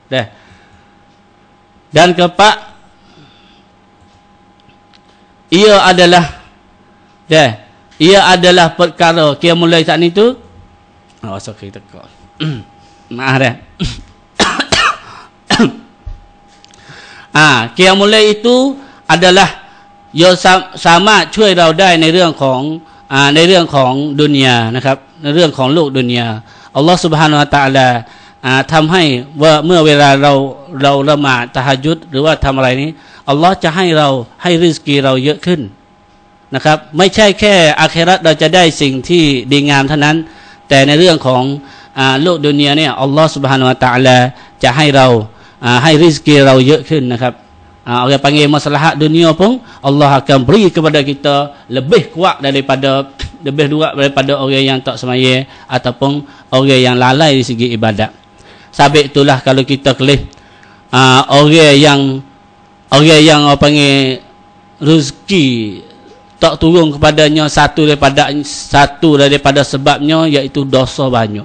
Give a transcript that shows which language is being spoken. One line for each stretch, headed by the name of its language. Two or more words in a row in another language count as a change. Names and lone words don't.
Malay: Dan keempat ia adalah ia adalah perkara qiyamul lail saat itu. Oh, sorry tekak. Maaf dah. Qiyamul lail itu adalah sama
Thai: ช่วยเราได้ในเรื่องของดุนยานะครับในเรื่องของโลกดุนยาอัลลอฮฺ سبحانه และ تعالى ทำให้ ว่าเมื่อเวลาเราละหมาดตะฮัจญุดหรือว่าทำอะไรนี้อัลลอฮฺจะให้ริสกีเราเยอะขึ้นนะครับไม่ใช่แค่อาคิเราะห์เราจะได้สิ่งที่ดีงามเท่านั้นแต่ในเรื่องของโลกดุนยาเนี่ยอัลลอฮฺ سبحانه และ تعالى จะให้ริสกีเราเยอะขึ้นนะครับ
Malay: orang panggil maslahat dunia pun Allah akan beri kepada kita lebih kuat daripada orang yang tak semaya ataupun orang yang lalai di segi ibadat. Sebab itulah kalau kita kelih orang yang orang panggil rezeki tak turun kepadanya satu daripada sebabnya iaitu dosa banyak.